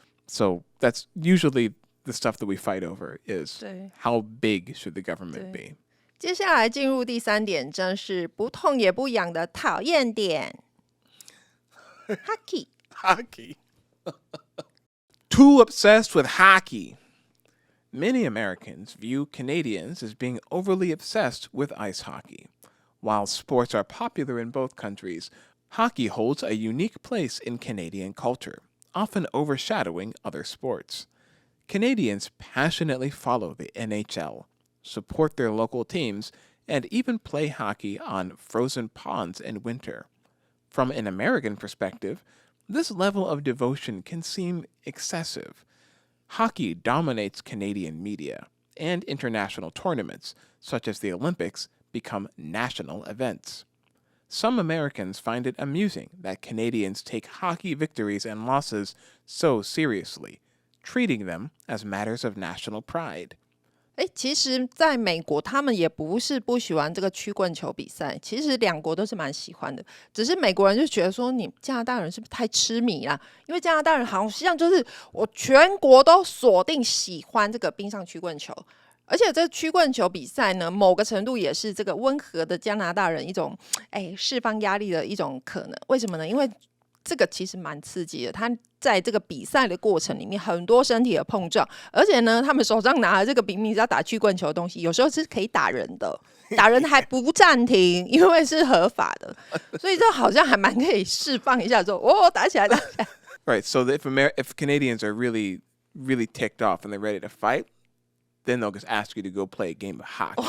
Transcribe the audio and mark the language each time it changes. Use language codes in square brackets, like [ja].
[en] So that's usually the stuff that we fight over is how big should the government be. [zh] 接下来进入第三点，真是不痛也不痒的讨厌点。 [en] Hockey. Hockey. Too obsessed with hockey. Many Americans view Canadians as being overly obsessed with ice hockey. While sports are popular in both countries, hockey holds a unique place in Canadian culture, often overshadowing other sports. Canadians passionately follow the NHL, support their local teams, and even play hockey on frozen ponds in winter. From an American perspective, this level of devotion can seem excessive. Hockey dominates Canadian media, and international tournaments, such as the Olympics, become national events. Some Americans find it amusing that Canadians take hockey victories and losses so seriously, treating them as matters of national pride. [zh] 其实在美国他们也不是不喜欢这个曲棍球比赛，其实两国都是蛮喜欢的，只是美国人就觉得说你加拿大人是不是太痴迷啦？因为加拿大人好像就是我全国都锁定喜欢这个冰上曲棍球，而且这曲棍球比赛呢，某个程度也是这个温和的加拿大人一种释放压力的一种可能。为什么呢？因为这个其实蛮刺激的，他在这个比赛的过程里面，很多身体的碰撞，而且呢，他们手上拿的这个明明是要打曲棍球的东西，有时候是可以打人的，打人还不暂停，因为是合法的，所以这好像还蛮可以释放一下，说哦，打起来，打起来。 [en] Right, so if Canadians are really, really ticked off and they're ready to fight, then they'll just ask you to go play a game of hockey.